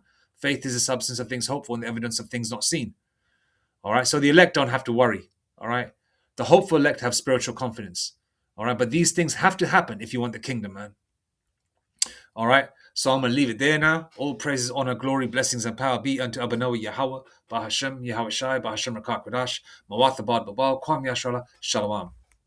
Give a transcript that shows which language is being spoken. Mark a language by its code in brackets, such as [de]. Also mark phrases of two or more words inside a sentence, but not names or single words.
[en] Faith is the substance of things hoped for and the evidence of things not seen. All right. So the elect don't have to worry. All right. The hopeful elect have spiritual confidence. All right. But these things have to happen if you want the kingdom, man. All right. So I'm going to leave it there now. All praises, honor, glory, blessings, and power be unto Abanawi Yahweh, Bahashem, Yahweh Shai, Bahashem Rakak Kodash, Mawathabad Babal, Kwam Yashala, Shalom.